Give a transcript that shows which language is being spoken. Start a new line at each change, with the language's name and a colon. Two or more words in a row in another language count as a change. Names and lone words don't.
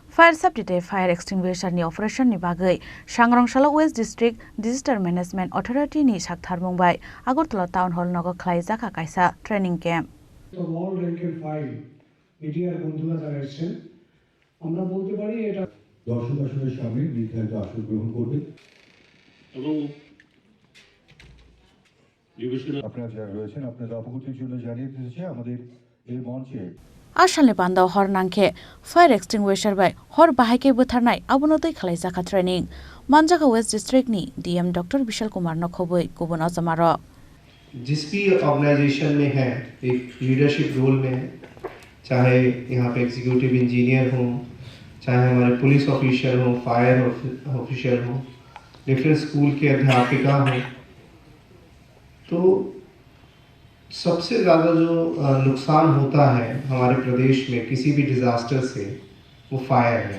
English: fire safety fire extinguisher
Kok Borok: नि ऑपरेशन नि बागै सांग्रांशाला वेस्ट डिस्ट्रिक्ट डिजास्टर मैनेजमेंट अथॉरिटी नि साक्थार बुंबाय आगरतला टाउन हल नगर खलाई जाखा कायसा
English: training camp all rank and file
Bangla: মিডিয়ার বন্ধুরা যারা এসেছেন আমরা বলতে পারি এটা দর্শক আসনের সামনে নির্ধারিত আসন গ্রহণ করবে এবং আপনারা যারা রয়েছেন আপনাদের অবগতির জন্য জানিয়ে দিতেছে আমাদের এই মঞ্চে
Kok Borok: आशालनि बान्दाव हर नांखे
English: fire extinguisher
Kok Borok: बाय हर बाहायके बुथारनाय आबुनतै खलाई जाखा ट्रेनिंग मानजाखा
English: west district
Kok Borok: नि डीएम डॉक्टर विशाल कुमार नखोबै गुबुन अजमार
Hindi: जिस भी ऑर्गेनाइजेशन में है एक लीडरशिप रोल में है, चाहे यहाँ पे एग्जीक्यूटिव इंजीनियर हो, चाहे हमारे पुलिस ऑफिसर हो, फायर ऑफिसर हो, डिफरेंट स्कूल के अध्यापिका हो, तो सबसे ज़्यादा जो नुकसान होता है हमारे प्रदेश में किसी भी डिज़ास्टर से वो फायर है।